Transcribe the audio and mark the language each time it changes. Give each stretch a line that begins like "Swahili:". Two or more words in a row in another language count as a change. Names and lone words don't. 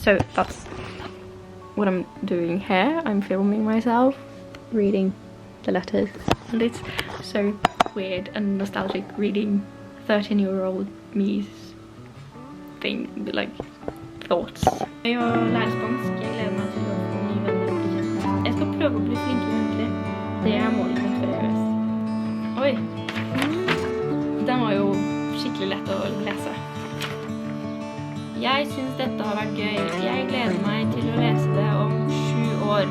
English: So that's what I'm doing here. I'm filming myself reading the letters, and it's so weird and nostalgic reading 13-year-old me's thing, like thoughts.
Norwegian: Jeg lærer spansk. Jeg gleder meg til å få nye venner og bli kjent. Jeg skal prøve å bli flinkere egentlig. Det er målet mitt for EØS. Oi! Den var jo skikkelig lett å lese. Jeg synes dette har vært gøy. Jeg gleder meg til å lese det om 7 år.